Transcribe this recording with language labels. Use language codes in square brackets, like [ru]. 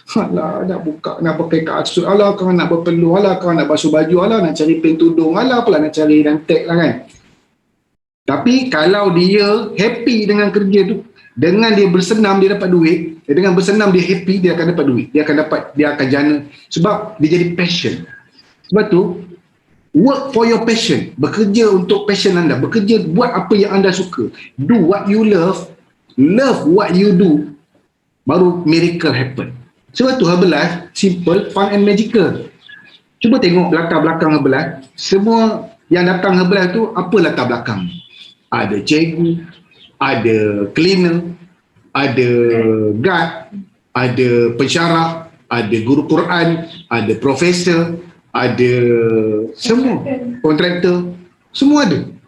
[ms] Alah nak buka, nak pakai kasut, alah kau nak berpeluh, alah kau nak basuh baju, alah nak cari pen tudung, alah pula nak cari dan tag lah kan. Tapi kalau dia happy dengan kerja tu, dengan dia bersenam dia dapat duit, dengan bersenam dia happy dia akan dapat duit, dia akan jana sebab dia jadi passion. Sebab tu [en] work for your passion. [ms] Bekerja untuk passion anda. Bekerja buat apa yang anda suka. [en] Do what you love. Love what you do. [ms] Baru miracle happen. Sebab tu Herbalife [en] simple, fun and magical. [ms] Cuba tengok belakang-belakang Herbalife. Semua yang datang Herbalife tu apa latar belakang? Ada cikgu, ada cleaner, ada guard, ada pensyarah, ada guru Quran, ada profesor, ada semua kontraktor, semua ada.